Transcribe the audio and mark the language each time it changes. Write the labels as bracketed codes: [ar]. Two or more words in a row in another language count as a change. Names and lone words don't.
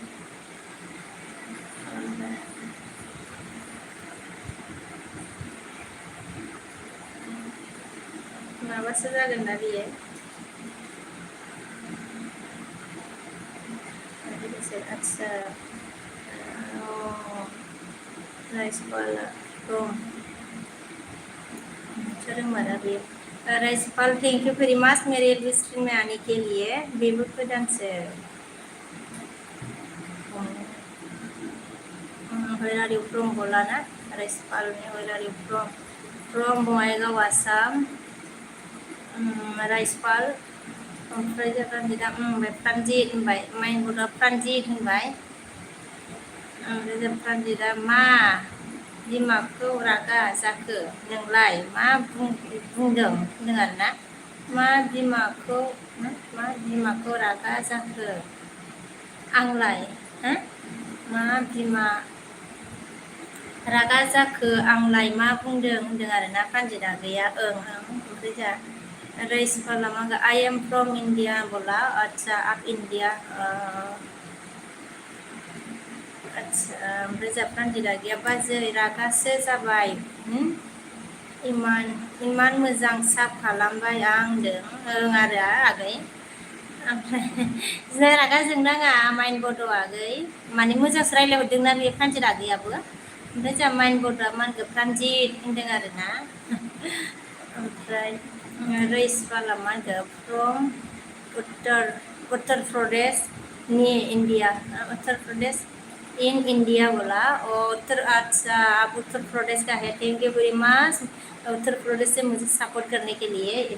[brx] माबासो जागोन ना बियो आदसा रायसपाल रोंमारा बेयो [hi] रायसपाल [en] thank you very much [hi] मेरे स्ट्रीम में आने के लिए [brx] बेबो गोदानसो [en] where are you from [brx] बोला ना रायसपाल ने [en] where are you from [brx] बङाइगाव आसाम रायसपाल ओमफ्राय प्रानजिता ओमफ्राय प्रानजित होनबाय माइनगुरा प्रानजित होनबाय ओमफ्राय जों प्रानजिता मा बिमाखौ रागा जाखो नोंलाय मा बुंदों होनदों आरोना मा बिमाखौ रागा जाखो आंलाय मा बिमा रागा जाखो आंलाय मा बुंदों होनदों आरोना प्रानजिता गैया ओमफ्राय जा रायसपाला मा [en] I am from India [brx] बोला [hi] अच्छा आप इण्डिया [brx] आदसा ओमफ्राय जा प्रानजिता गैया बाजै रागासो जाबाय इमान मोजां साब खालामबाय आं होनदों आरो आगै ओमफ्राय रागा जोंनाङा माइन बड' आगै माने मोजांसो रायज्लायहरदोंना बे प्रानजिता आगैयाबो ओमफ्राय जोंहा माइन बड'आ मा होनखो प्रानजित होनदों आरोना ओमफ्राय रायसपाला मा होनखो फ्रम उत्तर प्रदेश नि इण्डिया उत्तर प्रदेश इन इंडिया बोला [hi] अच्छा आप उत्तर प्रदेश का है [en] thank you very much [hi] उत्तर प्रदेश से मुझे सपोर्ट करने के लिए